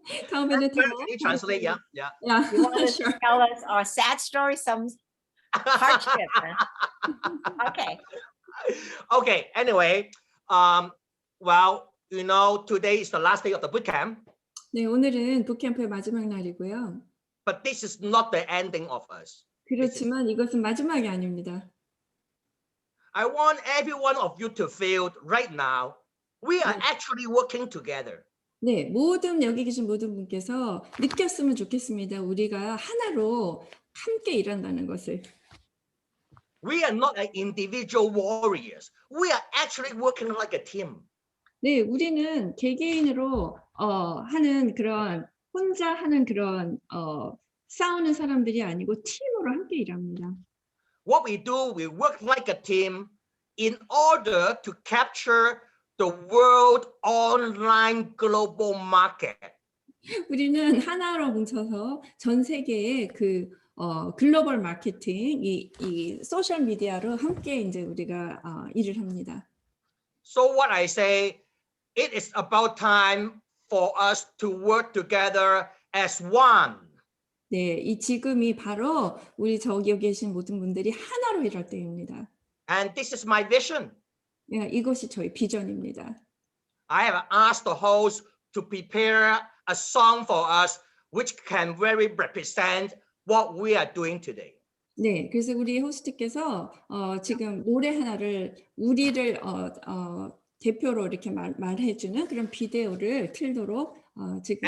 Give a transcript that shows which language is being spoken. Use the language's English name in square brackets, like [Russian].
[Korean] 다음에는 더 [English] Can you translate? Yeah, yeah. Yeah, You want to sure. tell us our sad story, some hardship? Huh? Okay. Okay. Anyway, well, you know, today is the last day of the boot camp, [Korean] 네, 오늘은 북캠프의 마지막 날이고요. [English] but this is not the ending of us. [Korean] 그렇지만 이것은 마지막이 아닙니다. [English] I want every one of you to feel right now, we are actually working together. [Korean] 네, 여기 계신 모든 분께서 느꼈으면 좋겠습니다. 우리가 하나로 함께 일한다는 것을. [English] We are not like individual warriors. We are actually working like a team. [Korean] 네, 우리는 개개인으로 하는 그런 혼자 하는 그런 싸우는 사람들이 아니고 팀으로 함께 일합니다. [English] What we do, we work like a team in order to capture the world online global market. [Korean] 우리는 하나로 뭉쳐서 전 세계의 그 글로벌 마케팅, 이 소셜 미디어로 함께 이제 우리가 일을 합니다. [English] So what I say, it is about time for us to work together as one. [Korean] 네, 지금이 바로 우리 저기 계신 모든 분들이 하나로 일할 때입니다. [English] And this is my vision. [Korean] 네, 이것이 저희 비전입니다. [English] I have asked the host to prepare a song for us which can very represent what we are doing today. [Korean] 네, 그래서 우리 호스트께서 지금 노래 하나를 우리를 대표로 이렇게 말해주는 그런 비디오를 틀도록 지금.